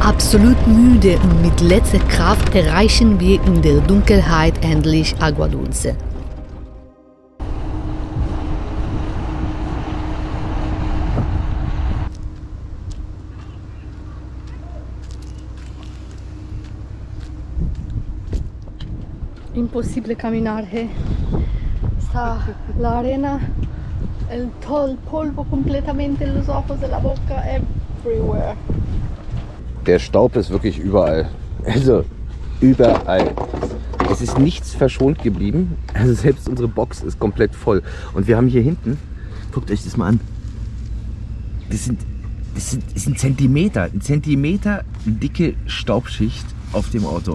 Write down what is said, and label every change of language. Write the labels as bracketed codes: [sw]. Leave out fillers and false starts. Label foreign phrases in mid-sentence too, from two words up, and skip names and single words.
[de] Absolut müde und mit letzter Kraft erreichen wir in der Dunkelheit endlich Agua Dulce. [es] Imposible caminar, está la arena, todo el polvo completamente en los ojos, de la boca, [en] everywhere. [de] Der Staub ist wirklich überall. Also überall. Es ist nichts verschont geblieben. Also selbst unsere Box ist komplett voll. Und wir haben hier hinten, guckt euch das mal an. Das sind Zentimeter, ein Zentimeter dicke Staubschicht auf dem Auto.